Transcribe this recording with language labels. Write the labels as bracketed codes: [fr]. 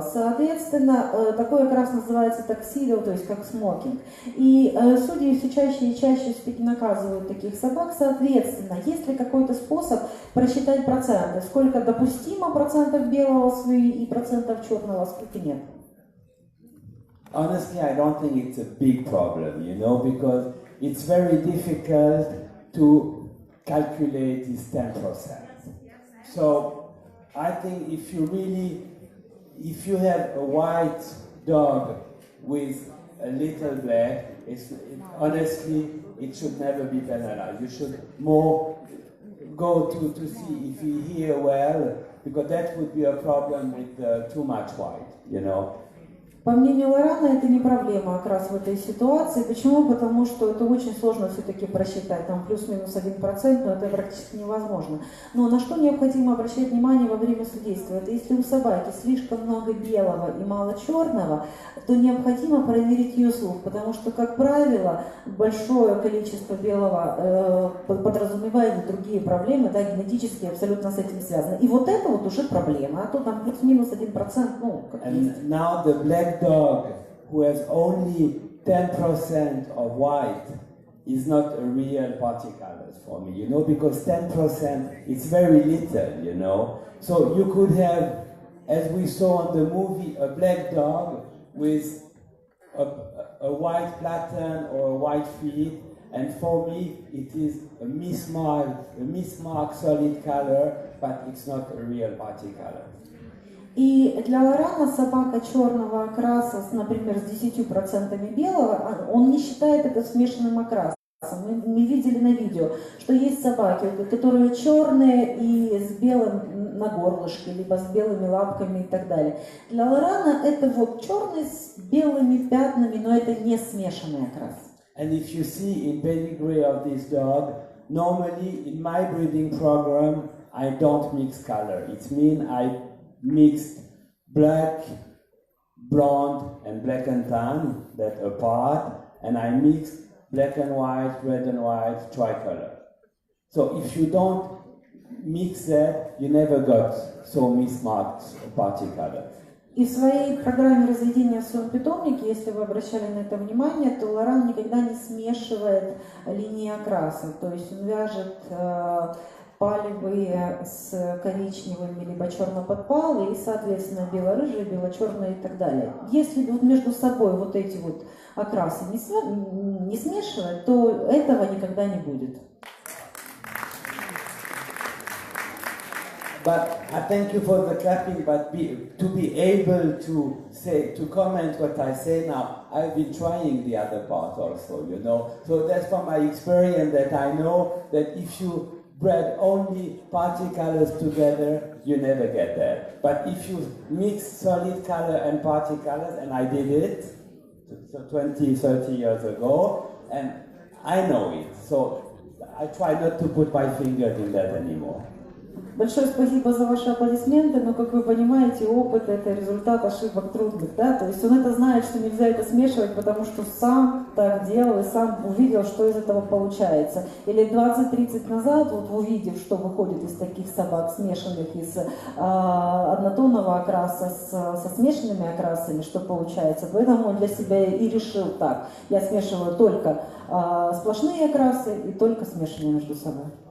[ru] Соответственно, такой окрас называется таксидо, то есть как смокинг. И судьи все чаще и чаще все-таки наказывают таких собак. Соответственно, есть ли какой-то способ просчитать проценты? Сколько допустимо процентов белого и процентов черного, сколько нет? [en] Honestly, I don't think it's a big problem, you know, because it's very difficult to calculate this 10%. So I think if you have a white dog with a little black, honestly, it should never be penalized. You should more go to see if he hear well, because that would be a problem with too much white, you know. [ru] По мнению Лорана, это не проблема окрас в этой ситуации. Почему? Потому что это очень сложно все-таки просчитать. Там плюс-минус 1%, но это практически невозможно. Но на что необходимо обращать внимание во время судейства? Это если у собаки слишком много белого и мало черного, то необходимо проверить ее слух. Потому что, как правило, большое количество белого подразумевает другие проблемы, да, генетически абсолютно с этим связаны. И вот это вот уже проблема. А то там плюс-минус 1%, ну, как есть. [en] And now the black dog who has only 10% of white is not a real party color for me, you know, because 10% is very little, you know. So you could have, as we saw on the movie, a black dog with a white pattern or a white feet, and for me it is a mismarked solid color, but it's not a real party color. [ru] И для Лорана собака черного окраса, например, с 10% белого, он не считает это смешанным окрасом. Мы видели на видео, что есть собаки, которые черные и с белым на горлышке, либо с белыми лапками и так далее. Для Лорана это вот черный с белыми пятнами, но это не смешанный окрас. [en] And if you see in pedigree of this dog, normally in my breeding program, I don't mix color. It means I mixed black, blonde, and black and tan, that apart, and I mixed black and white, red and white, tricolor. So if you don't mix that, you never got so mismarked party color. [ru] И в своей программе разведения в своем питомнике, если вы обращали на это внимание, то Лоран никогда не смешивает линии окраса. То есть он вяжет палевые с коричневыми, либо черно-подпалые, и, соответственно, бело-рыжие, бело-черные и так далее. Если вот между собой вот эти вот окрасы не смешивать, то этого никогда не будет. [en] But I thank you for the clapping, but to be able to comment what I say now, I've been trying the other part also, you know. So that's from my experience that I know that if you bred only party colors together, you never get that. But if you mix solid color and party colors, and I did it 20, 30 years ago, and I know it. So I try not to put my finger in that anymore. [ru] Большое спасибо за ваши аплодисменты, но, как вы понимаете, опыт – это результат ошибок трудных, да, то есть он это знает, что нельзя это смешивать, потому что сам так делал и сам увидел, что из этого получается. Или 20-30 назад, вот увидев, что выходит из таких собак, смешанных из однотонного окраса со смешанными окрасами, что получается, поэтому он для себя и решил так, я смешиваю только сплошные окрасы и только смешанные между собой.